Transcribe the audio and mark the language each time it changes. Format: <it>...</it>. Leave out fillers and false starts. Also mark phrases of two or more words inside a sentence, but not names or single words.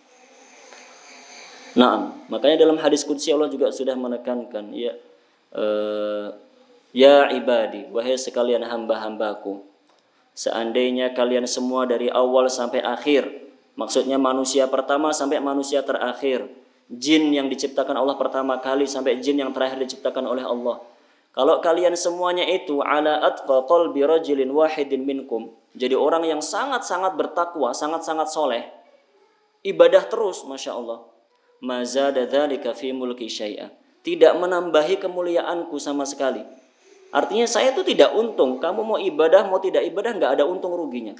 <id>Nah, makanya dalam hadis qudsi Allah juga sudah menekankan,</id> <ar>يا عبادي,</ar> <id>wahai sekalian hamba-hambaku, seandainya kalian semua dari awal sampai akhir, maksudnya manusia pertama sampai manusia terakhir, jin yang diciptakan Allah pertama kali sampai jin yang terakhir diciptakan oleh Allah, kalau kalian semuanya itu</id> <ar>على أتقى قلب رجل واحد منكم,</ar> <id>jadi orang yang sangat-sangat bertakwa, sangat-sangat soleh, ibadah terus,</id> <ar>ما شاء الله, ما زاد ذلك في ملكي شيئا,</ar> <id>tidak menambahi kemuliaanku sama sekali. Artinya saya itu tidak untung. Kamu mau ibadah, mau tidak ibadah, nggak ada untung ruginya.</id>